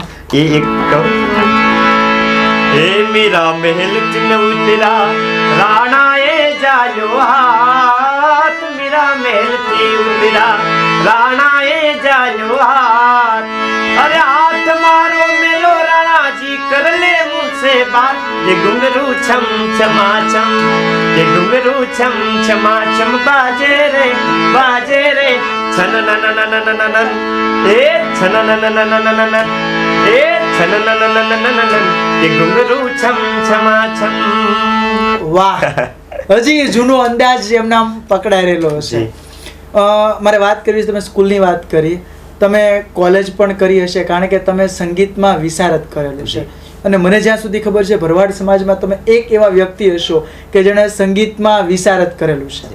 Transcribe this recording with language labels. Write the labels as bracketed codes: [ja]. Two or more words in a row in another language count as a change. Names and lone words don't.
[gu] એ એક હે મીરા મહેલ ચિન ઉતરા રાણાએ જાયો હાથ, મીરા મહેલ થી ઉતરા રાણાએ જાયો હાથ, અરે હાથ મારો મેલો રાણાજી [hi] कर ले मुझसे बात, ये घुंघरू छम छमा छम, ये घुंघरू छम छमा छम बाजे रे छन न न न न न न ए छन न न न न न न ए छन न न न न न न ये घुंघरू छम छमा छम. [gu] વાહ, હજી જૂનો અંદાજ એમના પકડાઈ રહેલો હશે. મારે વાત કરવી છે, તમે સ્કૂલની વાત કરી, તમે કોલેજ પણ કરી હશે કારણ કે તમે સંગીતમાં વિશારદ કરેલું છે. અને મને જ્યાં સુધી ખબર છે ભરવાડ સમાજમાં તમે એક એવા વ્યક્તિ હશો કે જેણે સંગીતમાં વિશારદ કરેલું છે.